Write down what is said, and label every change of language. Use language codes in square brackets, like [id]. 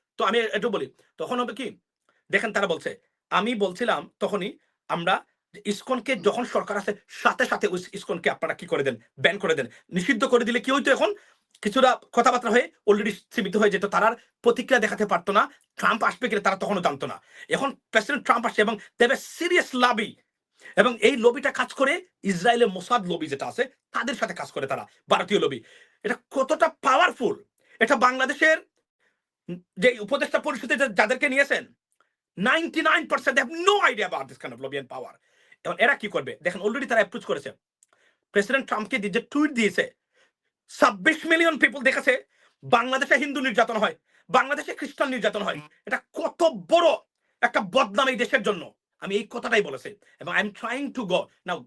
[bn] তো আমি একটু বলি, তখন হবে কি, দেখেন তারা বলছে, আমি বলছিলাম তখনই আমরা ইসকনকে যখন সরকার আছে সাথে সাথে ইসকনকে আপনারা কি করে দেন, ব্যান করে দেন, নিষিদ্ধ করে দিলে কি হইতো, এখন কিছুটা কথাবার্তা হয়ে অলরেডি সীমিত হয়ে যেত, তার প্রতিক্রিয়া দেখাতে পারতো না। ট্রাম্প আসবে কিনা তারা তখনও জানতো না। এখন প্রেসিডেন্ট ট্রাম্প আসছে এবং দেবে সিরিয়াস লবি, এবং এই লবিটা কাজ করে ইসরায়েলের মোসাদ লবি যেটা আছে তাদের সাথে কাজ করে, তারা ভারতীয় লবি। এটা কতটা পাওয়ারফুল, এটা বাংলাদেশের যে উপদেষ্টা পরিষদে যাদেরকে নিয়েছেন 99% [en] they have no idea about this kind of lobby and power. [bn] এবং এরা কি করবে দেখেন, অলরেডি তারা অ্যাপ্রোচ করেছে প্রেসিডেন্ট ট্রাম্পকে, যে টুইট দিয়েছে 26 মিলিয়ন পিপল দেখেছে বাংলাদেশে হিন্দু নির্যাতন হয়, বাংলাদেশে খ্রিস্টান নির্যাতন হয়। এটা কত বড় একটা বদনাম এই দেশের জন্য। আমি এই কথাটাই বলেছি, এবং [en] I am trying to go now.